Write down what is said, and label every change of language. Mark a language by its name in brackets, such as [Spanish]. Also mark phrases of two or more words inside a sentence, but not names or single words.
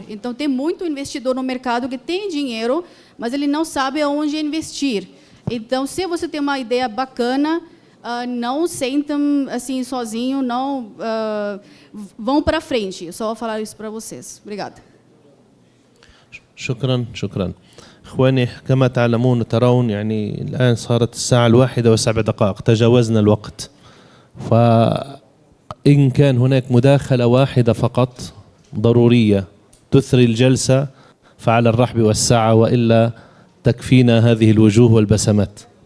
[Portuguese] Então, tem muito investidor no mercado que tem dinheiro, mas ele não sabe aonde investir. Então, se você tem uma ideia bacana, não sentam assim sozinho, não vão para frente. Só vou falar isso para vocês. Obrigada. [Arabic] شكرا شكرا. إخواني كما تعلمون ترون يعني الآن صارت الساعة 1:07 تجاوزنا الوقت، فإن كان هناك مداخلة واحدة فقط ضرورية تثري الجلسة فعلى الرحب والسعة، وإلا تكفينا هذه الوجوه والبسمات.